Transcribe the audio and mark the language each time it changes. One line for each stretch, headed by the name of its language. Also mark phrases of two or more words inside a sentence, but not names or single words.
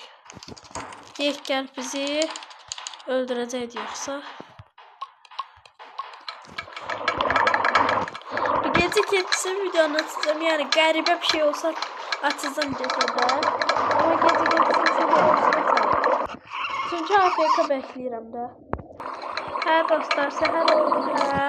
Azerbaijani: Deyək gəl bizi öldürəcəkdi yoxsa.
Turkish: Bu gece keçsin videonu açacağım.
Azerbaijani: Yani qəribə bir şey olsa açacağım gecədə. Ama gece keçsin açacağım. Çünkü AFK bəkləyirəm də. Hə dostlar səhər oldu hə.